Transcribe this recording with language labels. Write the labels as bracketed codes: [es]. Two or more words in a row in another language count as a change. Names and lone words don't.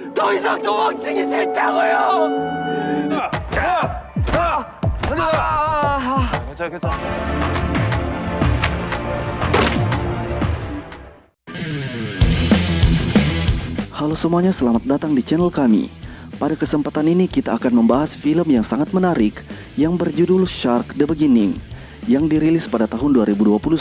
[ko] 더 이상 도망치기 싫다고요. 괜찮아. [id] Halo semuanya, selamat datang di channel kami. Pada kesempatan ini kita akan membahas film yang sangat menarik yang berjudul Shark: The Beginning yang dirilis pada tahun 2021.